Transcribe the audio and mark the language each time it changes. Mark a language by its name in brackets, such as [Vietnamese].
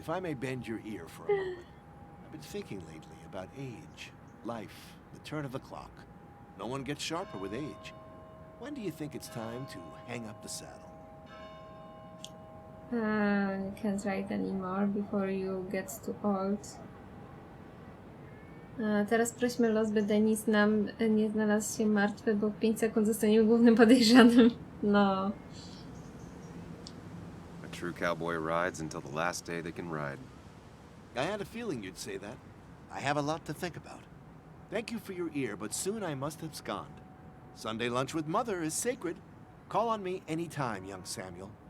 [English] If I may bend your ear for a moment. I've been thinking lately about age, life, the turn of the clock. No one gets sharper with age. When do you think it's time to hang up the saddle? You can't write anymore before you get too old. [Polish] Teraz prośmy los, by Denis nam nie znalazł się martwy, bo w 5 sekund zostanie głównym podejrzanym. No. [English] A true cowboy rides until the last day they can ride. I had a feeling you'd say that. I have a lot to think about. Thank you for your ear, but soon I must have sconed. Sunday lunch with Mother is sacred. Call on me anytime, young Samuel.